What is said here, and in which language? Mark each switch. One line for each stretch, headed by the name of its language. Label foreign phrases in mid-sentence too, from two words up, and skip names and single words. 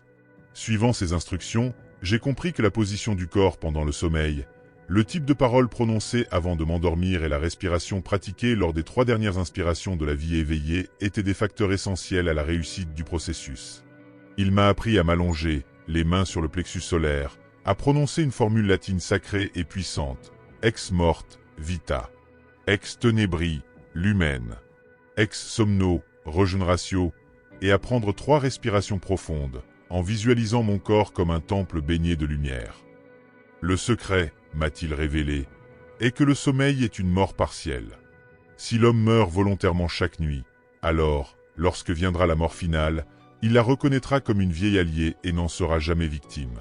French: Suivant ces instructions, j'ai compris que la position du corps pendant le sommeil, le type de paroles prononcées avant de m'endormir et la respiration pratiquée lors des 3 dernières inspirations de la vie éveillée étaient des facteurs essentiels à la réussite du processus. Il m'a appris à m'allonger, les mains sur le plexus solaire, à prononcer une formule latine sacrée et puissante,
Latin: ex morte, vita, ex tenebri, lumen, ex somno, regeneratio,
French: et à prendre 3 respirations profondes, en visualisant mon corps comme un temple baigné de lumière. Le secret, m'a-t-il révélé, est que le sommeil est une mort partielle. Si l'homme meurt volontairement chaque nuit, alors, lorsque viendra la mort finale, il la reconnaîtra comme une vieille alliée et n'en sera jamais victime.